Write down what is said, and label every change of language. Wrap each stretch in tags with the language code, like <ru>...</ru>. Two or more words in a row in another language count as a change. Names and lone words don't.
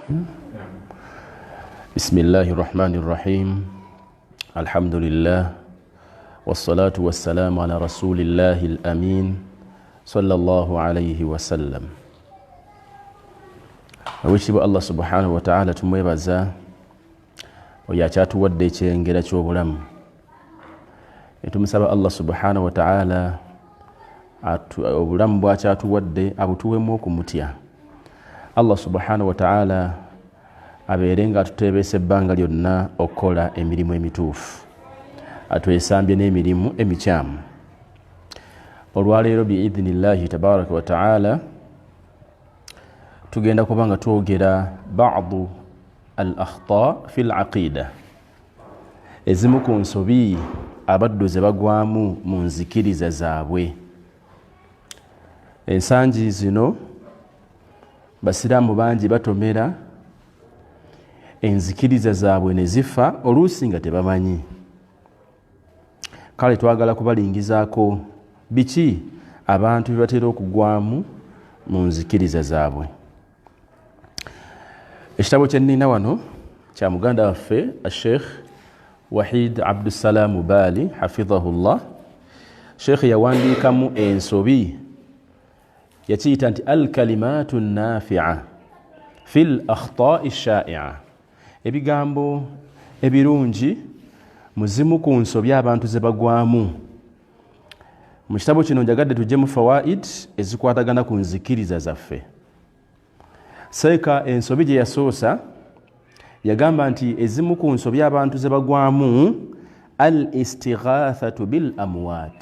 <ar>بسم الله الرحمن الرحيم الحمد لله والصلاة والسلام على رسول الله الأمين صلى الله عليه وسلم.</ar> <lg>Awekitiibwa Allah</lg> <ar>سبحانه وتعالى</ar> <lg>tumwebaza oyo akyatuwadde ekyengera ky'obulamu. Tumusaba Allah</lg> <ar>سبحانه وتعالى</ar> <lg>obulamu bwakyatuwadde abutuwemu okumutya. Allah</lg> <ar>سبحانه وتعالى</ar> <lg>abeere nga atuteebeesa ebbanga lyonna okukola emirimu emituufu, atwesambye n'emirimu emikyamu. Olwaleero</lg> <ar>بإذن الله تبارك وتعالى</ar> <lg>tugenda kuba nga twogera</lg> <ar>بعض الأخطاء في العقيدة,</ar> <lg>ezimu ku nsobi abaddu ze bagwamu mu nzikiriza zaabwe. Ensangi zino basiraamu bangi batomera enzikiriza zaabwe ne zifa oluusi nga tebamanyi. Kale twagala kubalingizaako biki abantu bye batera okugwamu mu nzikiriza zaabwe. Ekitabo kye nnina wano kya muganda waffe Sheikh Wahid Abdussalam Bali hafidhahullah. Sheikh yawandiikamu ensobi yakiyita nti</lg> <ar>الكلمات النافعة في الأخطاء الشائعة,</ar> <lg>ebigambo ebirungi muzimu ku nsobi abantu ze bagwamu. Mu kitabo kino njagadde tujjemu fawaid ezikwatagana ku nzikiriza zaffe. Seeka ensobi gye yasoosa yagamba nti ezimu ku nsobi abantu ze bagwamu</lg> <ar>الاستغاثة بالأموات.</ar>